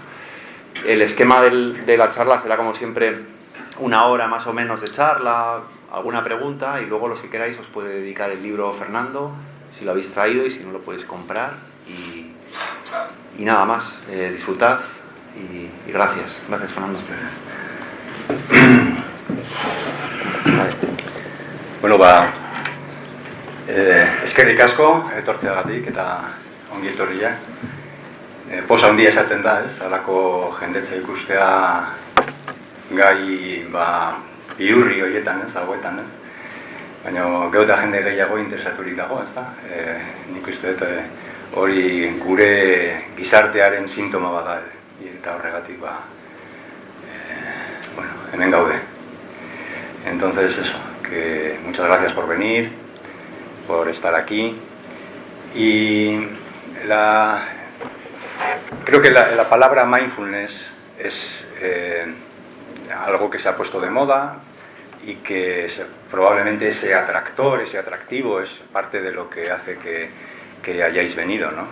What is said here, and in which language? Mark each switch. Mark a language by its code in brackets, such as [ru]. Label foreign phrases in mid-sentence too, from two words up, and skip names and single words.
[es] El esquema de la charla será, como siempre, 1 hora más o menos de charla, alguna pregunta, y luego los que queráis os puede dedicar el libro Fernando, si lo habéis traído, y si no lo podéis comprar. Y nada más, disfrutad y gracias. Gracias, Fernando. [eu] Bueno, eskerrik asko etortzeagatik eta ongi etorria. Posa handia esaten da, ez? Halako jendetza ikustea gai bihurri horietan, ez? Algoetan, ez? Baina gero da jende gehiago interesaturik dago, ez da? Nik uste dut hori gure gizartearen sintoma bada, eta horregatik bueno, hemen gaude. [es] Entonces eso, que muchas gracias por venir, por estar aquí. Y creo que la palabra mindfulness es algo que se ha puesto de moda y que probablemente ese atractor, ese atractivo es parte de lo que hace que hayáis venido, ¿no?